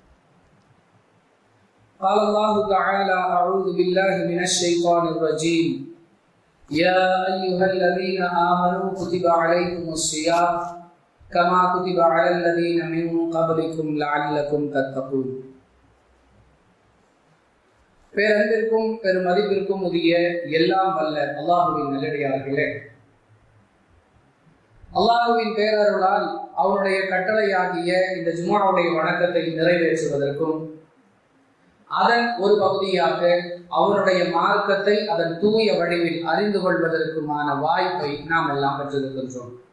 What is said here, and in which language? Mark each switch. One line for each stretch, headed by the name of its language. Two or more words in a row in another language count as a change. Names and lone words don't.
Arabic: قال الله تعالى أعوذ بالله من الشيطان الرجيم يا أيها الذين آمنوا كتب عليكم الصيام كما كتب على الذين من قبلكم لعلكم تتقون.
Tamil: பேரன்பிற்கும் பெருமதிப்பிற்கும் உரிய எல்லாம் வல்ல அல்லாஹுவின் நல்லடியார்களே, அல்லாஹுவின் பேரருளால் அவருடைய கட்டளையாகிய இந்த ஜும்ஆவுடைய வணக்கத்தை நிறைவேற்றுவதற்கும் அதன் ஒரு பகுதியாக அவருடைய மார்க்கத்தை அதன் தூய வடிவில் அறிந்து கொள்வதற்குமான வாய்ப்பை நாம் எல்லாம் பெற்றிருக்கின்றோம்.